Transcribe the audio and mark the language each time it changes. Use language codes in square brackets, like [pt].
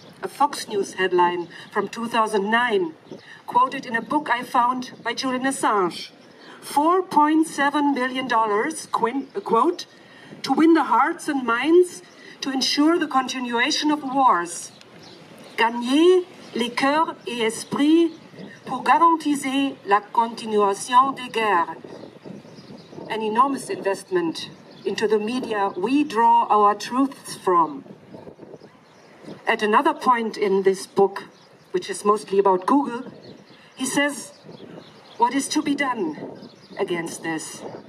[en] A Fox News headline from 2009, quoted in a book I found by Julian Assange. $4.7 billion, quote, to win the hearts and minds, to ensure the continuation of wars. [fr] Gagner les cœurs et esprits pour garantir la continuation des guerres. [en] An enormous investment into the media we draw our truths from. At another point in this book, which is mostly about Google, he says, what is to be done against this?